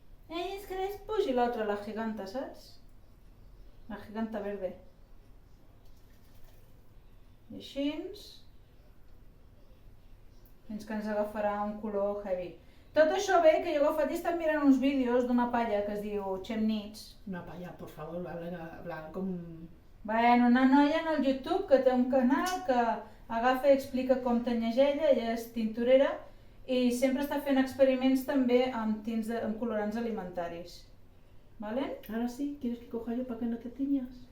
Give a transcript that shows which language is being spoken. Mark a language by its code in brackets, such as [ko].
[ca] És que les pugi l'altra, la giganta, saps? La giganta verde. I així, fins que ens agafarà un color heavy. Tot això ve que jo he agafat i he estat mirant uns vídeos d'una palla que es diu Chemnitz. [es] Una palla, por favor, habla com... [ca] Bueno, una noia en el YouTube que té un canal que agafa i explica com tenyeix ella, ella és tinturera i sempre està fent experiments també amb tints amb colorants alimentaris. [es] ¿Vale? Ahora sí, ¿quieres que coja yo para que no te tiñas?